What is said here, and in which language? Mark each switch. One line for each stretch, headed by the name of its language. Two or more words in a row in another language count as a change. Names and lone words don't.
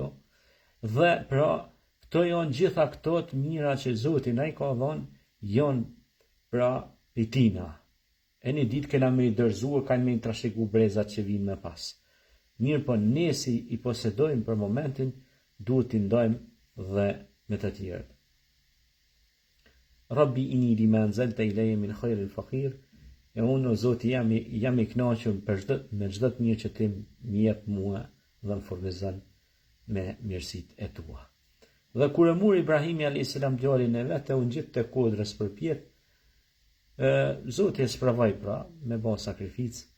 Albanian: Dhe pra këto janë gjitha këto të mira që Zoti na i ka dhënë, janë pra pitina. E një ditë kena me i dërzuar, kanë me i trashëgu brezat që vinë me pas. Mirë po ne si i posedojmë për momentin, duhet t'i ndajmë dhe me të tjerët.
Arabic: رب إني لما أنزلت إلي من خير فقير,
Albanian: e unë o Zoti jam i kënaqur me çdo të mirë që ti më jep mua dhe më furnizon me mirësitë e tua. Dhe kur e mur Ibrahimi a.s. djalin e vet, u ngjit te kodrës përpjet, Zoti e sprovoi pra me bën sakrificë.